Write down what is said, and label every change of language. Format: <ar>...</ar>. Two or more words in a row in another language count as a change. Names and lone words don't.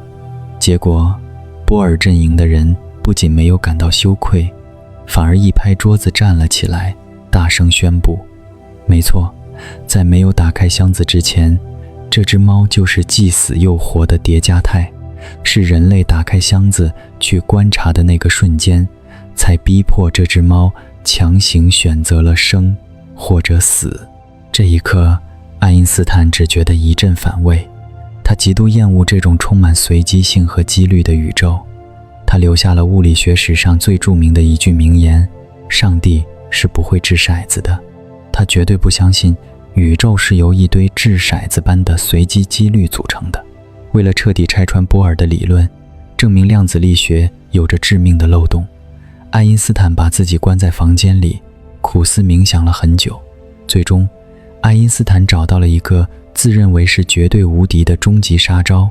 <zh>結果，波爾陣營的人不僅沒有感到羞愧，反而一拍桌子站了起來，大聲宣布：沒錯，在沒有打開箱子之前，這只貓就是既死又活的疊加態，是人類打開箱子去觀察的那個瞬間，才逼迫這只貓強行選擇了生或者死。這一刻，愛因斯坦只覺得一陣反胃，他極度厭惡這種充滿隨機性和幾率的宇宙。他留下了物理學史上最著名的一句名言：上帝是不會掷骰子的。他絕对不相信宇宙是由一堆掷骰子般的隨機幾率組成的。為了徹底拆穿波爾的理論，證明量子力學有着致命的漏洞，愛因斯坦把自己關在房間裡，苦思冥想了很久。最終，愛因斯坦找到了一個自認為是絕對無敵的終極殺招。</zh>